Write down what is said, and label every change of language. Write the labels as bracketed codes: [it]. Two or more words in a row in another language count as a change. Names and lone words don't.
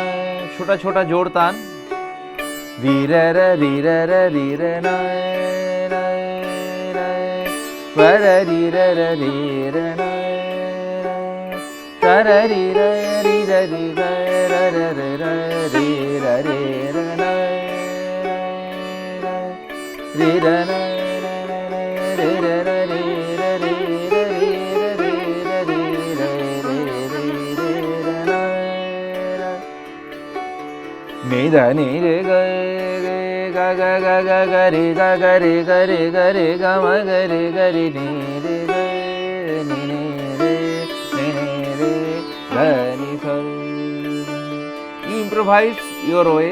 [hi] छोटा छोटा जोड़ तान. री ra ra री ra ra री ra na na na. वा ra री ra ra री ra na. ता ra री ra री ra री ra ra ra ra ra री ra रे ra na. Re ra na re ra ra re ra re ra re ra re ra re ra re re ra na. Ne da ne re ga ga ga ga ga ga re ga ga re ga re ga re ga ma ga re ga re ne re ga ne ne re ga ni sa. [en] You improvise your way.